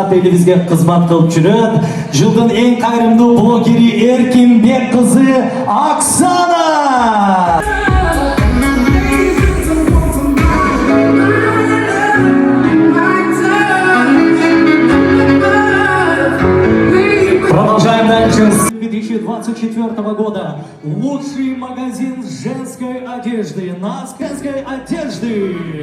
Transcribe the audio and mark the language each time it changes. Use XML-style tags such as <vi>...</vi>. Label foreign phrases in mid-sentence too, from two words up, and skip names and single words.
<ky>жашап элибизге кызмат кылып жүрөт. Жылдын эң кайрымдуу блогери Эркинбек кызы Оксана.</ky> <ru>Продолжаем дальше. С 2024 года лучший магазин женской одежды на женской одежды.</ru>